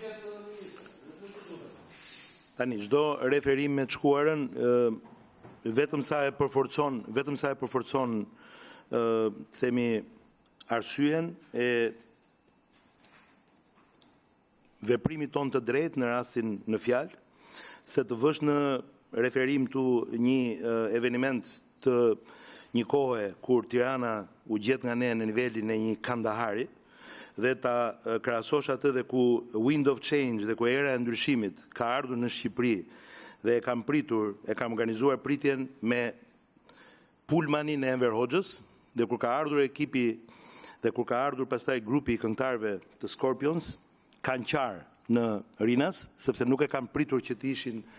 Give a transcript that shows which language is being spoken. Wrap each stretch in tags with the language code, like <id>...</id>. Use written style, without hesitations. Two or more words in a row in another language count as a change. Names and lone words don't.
<sq>Tani, çdo referim me të shkuarën vetëm sa e përforcon themi arsyen e veprimit ton të drejtë në rastin në fjalë, se të vësh në referim tu një eveniment të një kohe kur Tirana u gjet nga ne në nivelin e një Kandahari dhe ta krahasosh atë dhe ku</sq> <en>wind of change</en> <sq>dhe ku era e ndryshimit ka ardhur në Shqipëri dhe e kam organizuar pritjen me pulmanin e Enver Hoxhës dhe kur ka ardhur ekipi dhe kur ka ardhur pastaj grupi i këngëtarëve të Scorpions kanë qarë në Rinas, sepse nuk e kam pritur që të ishin</sq>